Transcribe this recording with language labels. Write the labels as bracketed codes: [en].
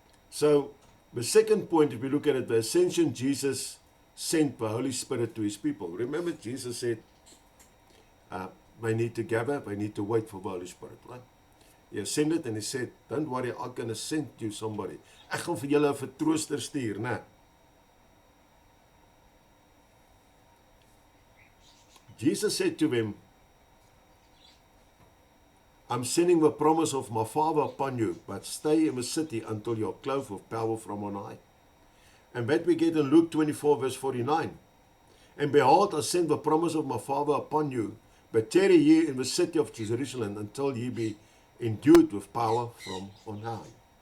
[en] So, the second point, if we look at it, the ascension, Jesus sent the Holy Spirit to his people. Remember, Jesus said, they need to gather, they need to wait for the Holy Spirit, right? He ascended and he said, don't worry, I'm going to send you somebody. [af] Ek gaan vir julle 'n vertrooster stuur, né? [en] Jesus said to them, I'm sending the promise of my Father upon you, but stay in the city until you're clothed with power from on high. And that we get in Luke 24 verse 49. And behold, I send the promise of my Father upon you, but tarry ye in the city of Jerusalem until ye be endued with power from on high.